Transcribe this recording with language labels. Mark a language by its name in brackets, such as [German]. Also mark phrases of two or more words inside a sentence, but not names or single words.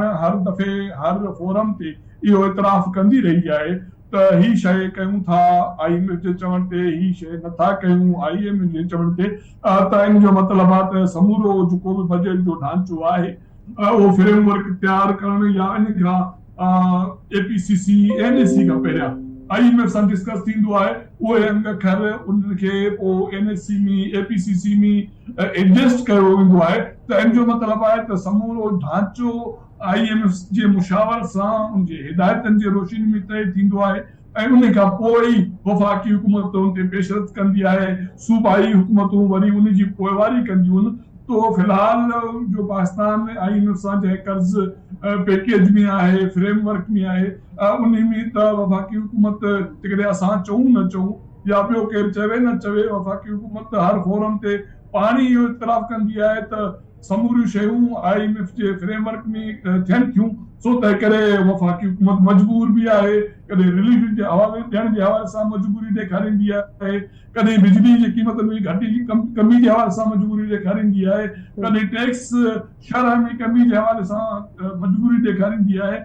[Sindhi] हर दफ़े हर फोरम ते इहो इतराफ़ कंदी रही आहे त ही शइ कयूं था IMF जे चवण ते, ही शइ नथा कयूं IMF जे चवण ते, त इन जो मतिलबु आहे त समूरो जेको बि बजट जो ढांचो आहे उहो फ्रेमवर्क तयारु करणु या इन खां APCC NSC खां पहिरियां IMF सां डिस्कस थींदो आहे, उहे अंग अखर उनखे पोइ NSC में APCC में एडजस्ट कयो वेंदो आहे। त इन जो मतिलबु आहे त समूरो ढांचो IMF जे मुशावर सां उनजे हिदायतनि जे रोशनी में तय थींदो आहे ऐं उन खां पोइ ई वफ़ाक़ी हुकूमत उन ते पेशरफ़्त कंदी आहे, सूबाई हुकूमतूं वरी उन जी पोइवारी कंदियूं आहिनि। तो फिलहाल जो पाकिस्तान IMF सां जंहिं कर्ज़ पैकेज में आहे, फ्रेमवर्क में आहे, उन में त वफ़ाक़ी हुकूमत जेकॾहिं असां चऊं न चऊं या ॿियो केरु चवे न चवे, वफ़ाक़ी हुकूमत हर फोरम ते पाण ई इहो इतराफ़ कंदी आहे त समूरियूं शयूं IMF जे फ्रेमवर्क में थियनि थियूं, सो तंहिं करे वफ़ाक़ी हुकूमत मजबूर बि आहे, कॾहिं रिलीफ जे हवाले ॾियण जे हवाले सां मजबूरी ॾेखारींदी आहे, कॾहिं बिजली जी क़ीमतनि में घटी कमी जे हवाले सां मजबूरी ॾेखारींदी आहे, कॾहिं टैक्स शरह में कमी जे हवाले सां मजबूरी ॾेखारींदी आहे।